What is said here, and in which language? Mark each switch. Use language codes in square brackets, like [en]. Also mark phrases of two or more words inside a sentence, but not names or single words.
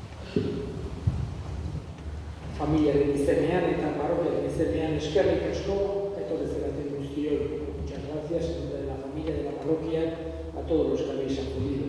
[eu] Familiaren izenean eta parroquiaren izenean eskerrik asko etorri zeraten guztioi. [es] Muchas gracias en nombre de la familia de la parroquia a todos los que habéis acudido.